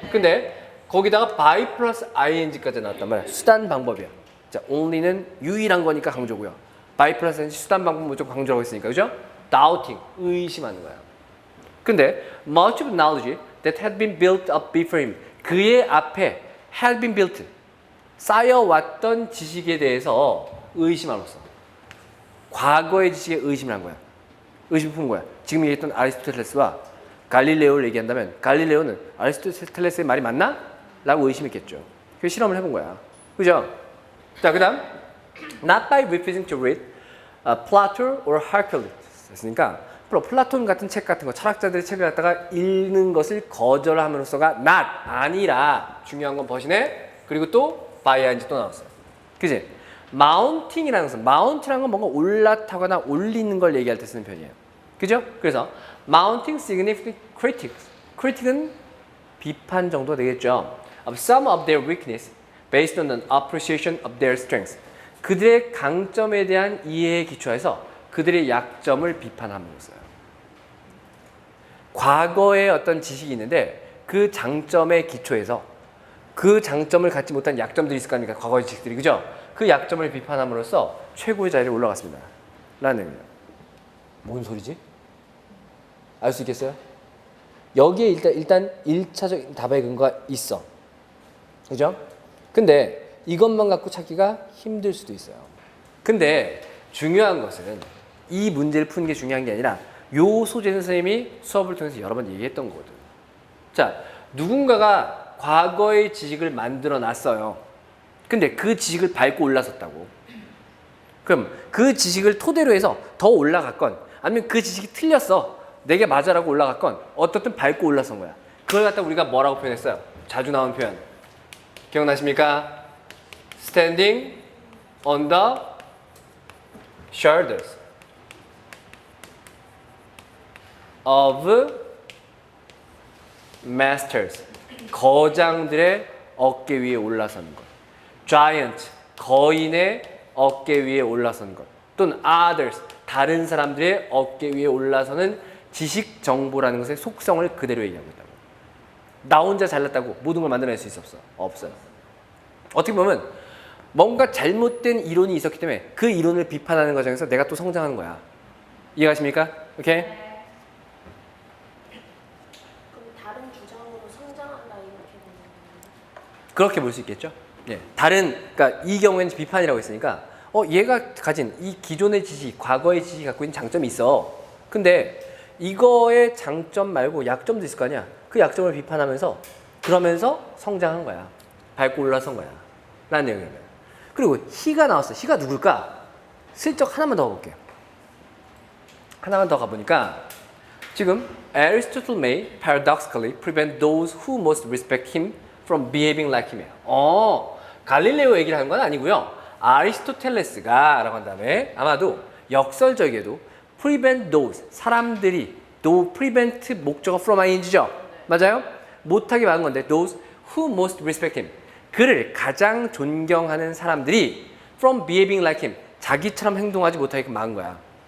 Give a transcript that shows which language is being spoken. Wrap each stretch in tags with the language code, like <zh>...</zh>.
<ko>근데 거기다가 by 플러스 ing까지 나왔단 말이야. 수단 방법이야. 자, only는 유일한 거니까 강조고요. by 플러스 ing 수단 방법 무조건 강조라고 했으니까, 그죠? doubting, 의심하는 거야. 근데</ko> <en>much of knowledge that had been built up before him,</en> <ko>그의 앞에 had been built, 쌓여왔던 지식에 대해서 의심함으로써 과거의 지식에 의심을 한 거야. 의심 푼 거야. 지금 얘기했던 아리스토텔레스와 갈릴레오를 얘기한다면 갈릴레오는 아리스토텔레스의 말이 맞나? 라고 의심했겠죠. 그 실험을 해본 거야, 그죠? 자, 그 다음</ko> <en>not by refusing to read Plato or Hercules</en> <ko>했으니까 플라톤 같은 책 같은 거, 철학자들의 책을 갖다가 읽는 것을 거절함으로써가 not, 아니라 중요한 건 버시네. 그리고 또 by ing 또 나왔어요, 그지? mounting이라는 것은, mount이라는 건 뭔가 올라타거나 올리는 걸 얘기할 때 쓰는 표현이에요, 그죠? 그래서</ko> <en>mounting significant critics,</en> <ko>critic은 비판 정도 되겠죠.</ko> <en>of some of their weakness based on an appreciation of their strengths,</en> <ko>그들의 강점에 대한 이해에 기초해서 그들의 약점을 비판함으로써요. 과거의 어떤 지식이 있는데 그 장점에 기초해서 그 장점을 갖지 못한 약점들이 있을 거 아닙니까? 과거의 지식들이, 그죠? 그 약점을 비판함으로써 최고의 자리에 올라갔습니다 라는 의미예요. 뭔 소리지? 알 수 있겠어요? 여기에 일단 1차적인 답의 근거가 있어, 그죠? 근데 이것만 갖고 찾기가 힘들 수도 있어요. 근데 중요한 것은 이 문제를 푸는 게 중요한 게 아니라 요 소재는 선생님이 수업을 통해서 여러 번 얘기했던 거거든. 자, 누군가가 과거의 지식을 만들어 놨어요. 근데 그 지식을 밟고 올라섰다고. 그럼 그 지식을 토대로 해서 더 올라갔건, 아니면 그 지식이 틀렸어, 내게 맞아라고 올라갔건, 어떻든 밟고 올라선 거야. 그걸 갖다 우리가 뭐라고 표현했어요? 자주 나온 표현 기억나십니까?</ko> <en>Standing on the shoulders of masters,</en> <ko>거장들의 어깨 위에 올라선 것. Giant, 거인의 어깨 위에 올라선 것. 또는 others, 다른 사람들의 어깨 위에 올라서는 지식 정보라는 것의 속성을 그대로 얘기하고 있다고. 나 혼자 잘났다고 모든 걸 만들어낼 수 있어? 없어요. 어떻게 보면 뭔가 잘못된 이론이 있었기 때문에 그 이론을 비판하는 과정에서 내가 또 성장하는 거야. 이해가십니까? 오케이? 그럼 다른 주장으로 성장한다 이렇게 보면 그렇게 볼 수 있겠죠. 예. 그러니까 이 경우에는 비판이라고 했으니까 얘가 가진 이 기존의 지식, 과거의 지식이 갖고 있는 장점이 있어. 근데 이거의 장점 말고 약점도 있을 거 아니야. 그 약점을 비판하면서 그러면서 성장한 거야. 밟고 올라선 거야 라는 얘기예요. 그리고 he가 나왔어. he가 누굴까? 슬쩍 하나만 더 볼게요. 하나만 더 가보니까 지금</ko> <en>Aristotle may paradoxically prevent those who most respect him from behaving like him이에요.</en> <ko>갈릴레오 얘기를 하는 건 아니고요. 아리스토텔레스가 라고 한 다음에 아마도 역설적에도 prevent those 사람들이 prevent 목적어 from ing죠. 맞아요? 못하게 막은 건데</ko> <en>those who most respect him</en> <ko>그를 가장 존경하는 사람들이</ko> <en>from behaving like him</en> <ko>자기처럼 행동하지 못하게 막은 거야.</ko>